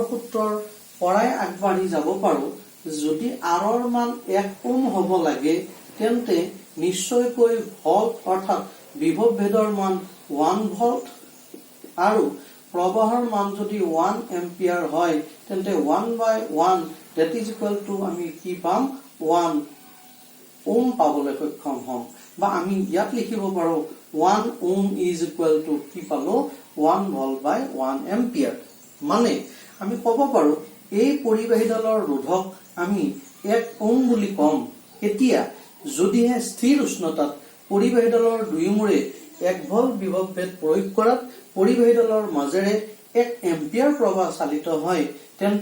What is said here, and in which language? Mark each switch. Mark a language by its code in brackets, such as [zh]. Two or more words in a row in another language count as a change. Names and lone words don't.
[as] সূত্ৰৰ পৰাই আগবাঢ়ি যাব পাৰো যদি R ৰ মান 1 ওম হ'ব লাগে তেন্তে নিশ্চয়কৈ ভল্ট অৰ্থাৎ বিভৱ ভেদৰ মান 1 ভল্ট আৰু প্ৰবাহৰ মান যদি 1 এম্পিয়াৰ হয় তেন্তে 1/1 [en] that is equal to [as] আমি কি পাম 1 ওম পাবলৈ সক্ষম হম বা আমি ইয়াত লিখিব পাৰো 1 ওম [en] is equal to [as] কি পালো 1 ভল্ট বাই 1 এম্পিয়াৰ মানে আমি ক'ব পাৰো এই পৰিবাহীডালৰ ৰোধক আমি 1 ওম বুলি কম এতিয়া যদিহে স্থিৰ উষ্ণতাত পৰিবাহীডালৰ দুয়োমূৰে 1 ভল্ট বিভৱ ভেদ প্ৰয়োগ কৰাত পৰিবাহীডালৰ মাজেৰে 1 এম্পিয়াৰ প্ৰবাহ চালিত হয় তেন্তে